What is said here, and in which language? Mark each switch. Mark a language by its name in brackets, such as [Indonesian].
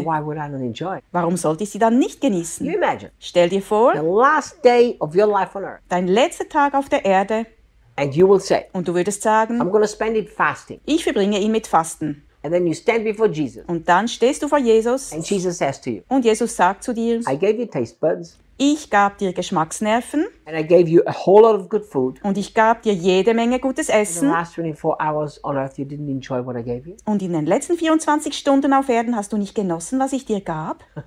[English] So why would I not enjoy? [German] Warum sollte ich sie dann nicht genießen? [English] You imagine. [German] Stell dir vor, [English] the last day of your life on earth. [German] Dein letzter Tag auf der Erde. [English] And you will say, [German] und du würdest sagen, [English] I'm gonna spend it fasting. [German] Ich verbringe ihn mit Fasten. [English] And then you stand before Jesus. [German] Und dann stehst du vor Jesus. [English] And Jesus says to you, [German] und Jesus sagt zu dir, [English] I gave you taste buds. [German] Ich gab dir Geschmacksnerven. [English] And I gave you a whole lot of good food. [German] Und ich gab dir jede Menge gutes Essen. [English] In the last 24 hours on earth you didn't enjoy what I gave you. [German] Und in den letzten 24 Stunden auf Erden hast du nicht genossen, was ich dir gab?